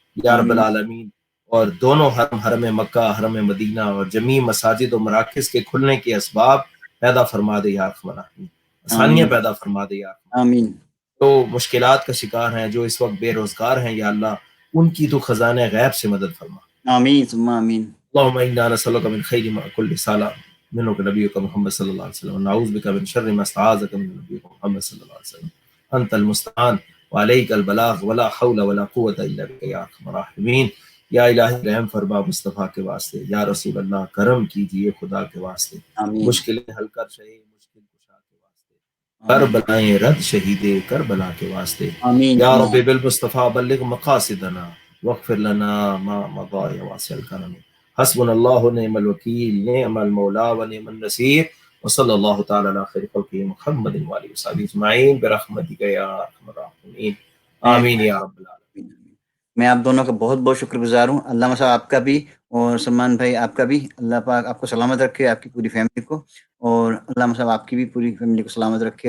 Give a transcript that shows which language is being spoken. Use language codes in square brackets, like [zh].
[ur] یا رب العالمین اور دونوں حرم مکہ، حرم مدینہ اور جمیع مساجد و مراکز کے کھلنے کے اسباب پیدا فرما دے یا الرحمن، آسانیاں پیدا فرما دے یا آمین. جو مشکلات کا شکار ہیں، جو اس وقت بے روزگار ہیں، یا اللہ ان کی تو خزانہ غیب سے مدد فرما. آمین ثم آمین. [ar] اللهم انا نسألك من خير ما كل سال منك نبيك محمد صلى الله عليه وسلم، ونعوذ بك من شر ما استعاذك من نبيك محمد صلى الله عليه وسلم. انت المستعان وعليك البلاغ ولا حول ولا قوة الا بك يا ارحم الراحمین. [ur] یا الہی رحم فرما مصطفیٰ کے واسطے، یا رسول اللہ کرم کیجئے خدا کے واسطے. مشکلیں حل کر شہے مشکل کشا کے واسطے، کربلائیں رد شہید کربلا کے واسطے. [ar] یا رب بالمصطفیٰ بلغ مقاصدنا واغفر لنا ما مضى يا واسع الكرم. حسبنا الله ونعم الوکیل، نعم المولا ونعم النصیر. وصلی اللہ تعالی علی خیر خلقہ محمد وآلہ وصحبہ اجمعین برحمتک یا ارحم الراحمین. آمین یا رب العالمین. [ur] میں آپ دونوں کا بہت بہت شکر گزار ہوں. علامہ صاحب آپ کا بھی اور سلمان بھائی آپ کا بھی. اللہ پاک آپ کو سلامت رکھے، آپ کی پوری فیملی کو. اور علامہ صاحب آپ کی بھی پوری فیملی کو سلامت رکھے.